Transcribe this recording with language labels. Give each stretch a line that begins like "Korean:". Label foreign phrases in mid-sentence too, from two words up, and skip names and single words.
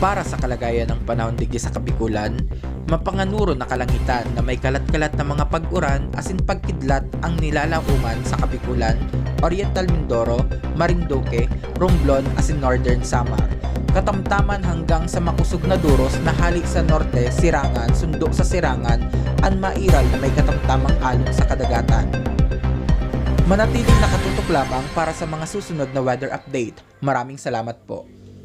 Bikol: Para sa kalagayan ng panahon digdi sa Kabikulan, mapanganuro na kalangitan na may kalat-kalat na mga pag-uran asin pagkidlat ang nilalauman sa Kabikulan, Oriental Mindoro, Marinduque, Romblon asin Northern Samar. Katamtaman hanggang sa makusog na duros na hali sa norte, Sirangan, sundo sa Sirangan, an mairal na may katamtamang alon sa kadagatan.
Filipino: Manatiling nakatutok lamang para sa mga susunod na
English: weather update.
Filipino: Maraming salamat po.